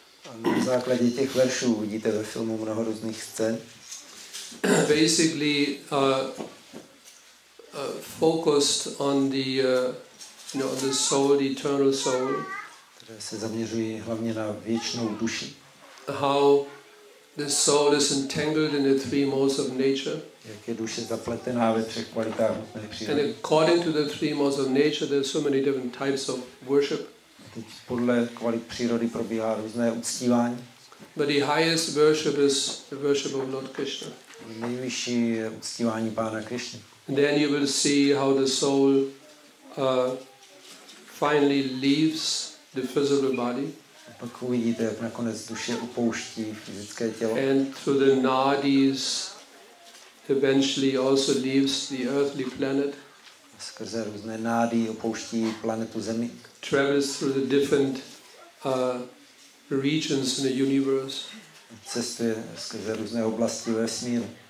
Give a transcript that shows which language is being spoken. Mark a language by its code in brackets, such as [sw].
[cs] A na základě těch veršů vidíte ve filmu mnoho různých scén. [en] Basically focused on the the soul, the eternal soul. [cs] Které se zaměřují hlavně na věčnou duši. [en] How the soul is entangled in the three modes of nature. [cs] Jak je duše zapletená ve třech kvalitách hmotné přírody. [en] And according to the three modes of nature, there's so many different types of worship. [cs] Teď podle kvalit přírody probíhá různé uctívání. [en] But the highest worship is the worship of Lord Krishna. [cs] Nejvyšší je uctívání Pána Krišny. [en] And then you will see how the soul finally leaves the physical body. [cs] A pak uvidíte, jak nakonec duše opouští fyzické tělo. [en] And through the nadis eventually also leaves the earthly planet. [cs] A skrze různé nády opouští planetu Zemi. [en] Travels through the different regions in the universe. [cs] Cestuje skrze různé oblasti ve vesmíru.